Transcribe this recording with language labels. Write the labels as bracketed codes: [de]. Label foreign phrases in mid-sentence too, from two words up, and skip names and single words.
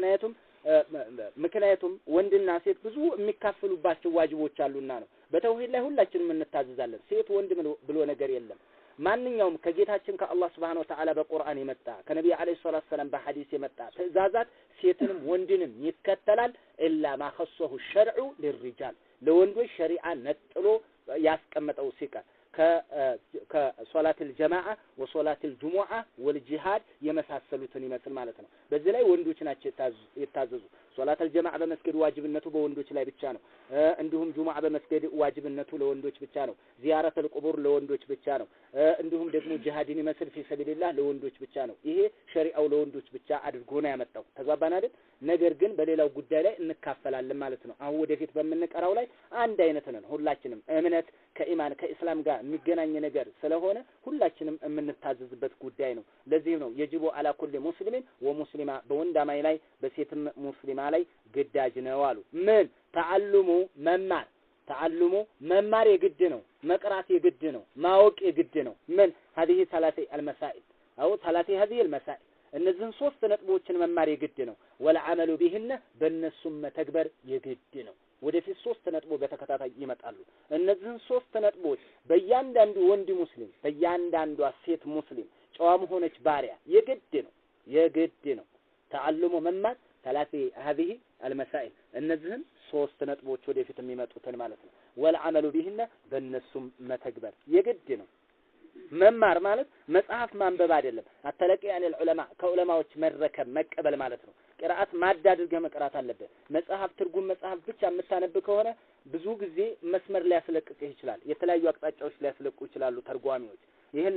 [am] ምክንያቱም ወንድና ሴት ብዙ የሚካፈሉባቸው ዋጅቦች አሉና ነው በተውሂድ ላይ ሁላችንም እንታዘዛለን ሴት ወንድ ብሎ ነገር የለም ማንኛውም ከጌታችን ከአላህ [ar] سبحانه وتعالى [am] በቁርአን የመጣ ከነብዩ [ar] عليه الصلاة والسلام [am] በሐዲስ የመጣ ትእዛዛት ሴትንም ወንድንም ይከተላል [ar] إلا ما خصه الشرع للرجال [am] ለወንዶች ሸሪዓ ነጥሎ ያስቀመጠው ሲቀር ከሶላት الجماعه [ar] وصلاه الجمعه والجهاد [am] የመሳሰሉትን ይመስል ማለት ነው በዚህ ላይ ወንዶች ናቸው የታዘዙ ሶላት الجماعه በመስገድ ዋጅብነቱ በወንዶች ላይ ብቻ ነው እንዲሁም ጁሙዓ በመስገድ ዋጅብነቱ ለወንዶች ብቻ ነው [ar] زيارة القبور [am] ለወንዶች ብቻ ነው እንዲሁም ደግሞ ጂሃድን ይመስል [ar] في سبيل الله [am] ለወንዶች ብቻ ነው ይሄ ሸሪዓው ለወንዶች ብቻ አድርጎ ነው ያመጣው ተግባባን አይደል ነገር ግን በሌላው ጉዳይ ላይ እንካፈላለን ማለት ነው አሁን ወደፊት በመንቀራው ላይ አንድ አይነት ነን ሁላችንም እምነት ከኢማን ከኢስላም ጋር የሚገናኝ ነገር ስለሆነ ሁላችንም የምንታዘዝበት ጉዳይ ነው ለዚህ ነው [ar] يجب على كل مسلم ومسلمة [am] በወንዳማይ ላይ በሴትም ሙስሊማ ላይ ግዳጅ ነው አሉ ምን ተዓልሙ መማር የግድ ነው መቅራት የግድ ነው ማወቅ የግድ ነው ምን [ar] هذه ثلاثه المسائل او ثلاثه هذه المسائل [am] እነዚህን ሶስት ነጥቦችን መማር የግድ ነው [ar] والعمل بهن [am] በእነሱም መተግበር የግድ ነው ወደፊት ሶስት ነጥቦ በተከታታይ ይመጣሉ እነዚህን ሶስት ነጥቦች በእያንዳንዱ ወንድ ሙስሊም በእያንዳንዱ ሴት ሙስሊም ጨዋም ሆነች ባሪያ የግድ ነው ተዓልሙ መማር [ar] ثلاثه هذه المسائل [am] እነዚህን ሶስት ነጥቦች ወደፊት የሚመጡትን ማለት ነው [ar] والعمل بهن [am] በእነሱም መተግበር የግድ ነው መማር ማለት መጽሐፍ ማንበብ አይደለም አተለቂ ያለ ዑለማ ከዑለማዎች መረከብ መቀበል ማለት ነው ቅራአት ማዳድርገ መቅራት አለበት መጽሐፍ ትርጉም መጽሐፍ ብቻ የምታነብ ከሆነ ብዙ ጊዜ መስመር ላይ ያስለቅቅህ ይችላል የተለያዩ አቅጣጫዎች ላይ ያስለቅቁ ይችላሉ ተርጓሚዎች ይሄን